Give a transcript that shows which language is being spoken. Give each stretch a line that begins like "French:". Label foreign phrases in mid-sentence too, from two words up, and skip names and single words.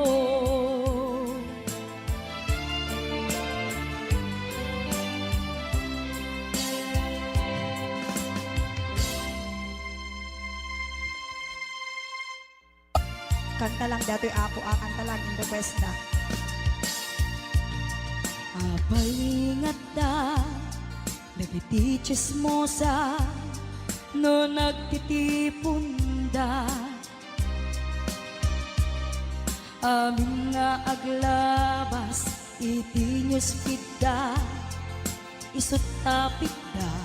Iloko: Kanta lang dato'y apo, kanta lang
English: in the best
Iloko: na. Apalingat da, nagiti chismosa, no nagtitipon da. Amin nga aglabas, iti newsfeed da, isut tapik da.